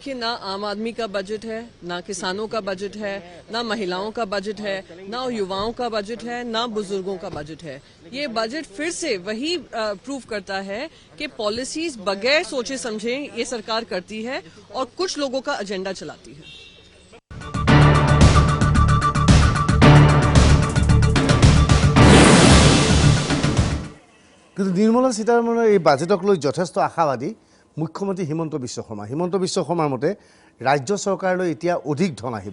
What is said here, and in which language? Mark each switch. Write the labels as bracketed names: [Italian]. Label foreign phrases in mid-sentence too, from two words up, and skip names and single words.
[Hindi] देखिए, ना आम आदमी का बजट है, ना किसानों का बजट है, ना महिलाओं का बजट है, ना युवाओं का बजट है, ना बुजुर्गों का बजट है। ये बजट फिर से वही प्रूव करता है कि पॉलिसीज बगैर सोचे समझे ये सरकार करती है और कुछ लोगों का एजेंडा चलाती है। [Assamese] কিন্তু নিৰ্মলা সীতাৰমণৰ এই বাজেটক লৈ যথেষ্ট আশাবাদী মুখ্যমন্ত্ৰী হিমন্ত বিশ্ব শৰ্মা। হিমন্ত বিশ্ব শৰ্মাৰ মতে ৰাজ্য চৰকাৰলৈ এতিয়া অধিক ধন আহিব।